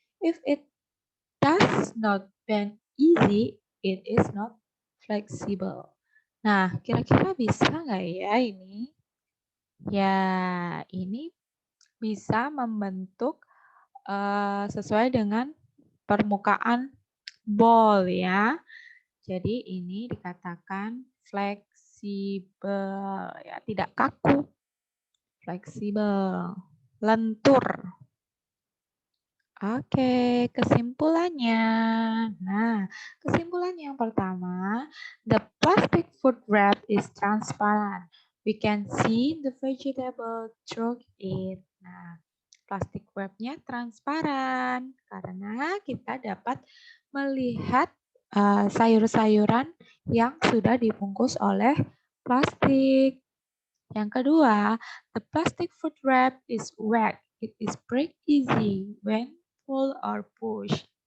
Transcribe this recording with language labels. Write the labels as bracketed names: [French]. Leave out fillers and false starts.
[English] If it does not bend easy, it is not flexible. [Indonesian] Nah, kira-kira bisa nggak ya ini? Ya, ini bisa membentuk sesuai dengan permukaan bowl ya. Jadi ini dikatakan fleksibel ya, tidak kaku. Fleksibel, lentur. Oke, kesimpulannya. Nah, kesimpulan yang pertama, [English] the plastic food wrap is transparent. We can see the vegetable through it. [Indonesian] Nah, plastik wrap-nya transparan karena kita dapat melihat sayur-sayuran yang sudah dibungkus oleh plastik. Yang kedua, [English] the plastic food wrap is wet. It is break easy when pull or push.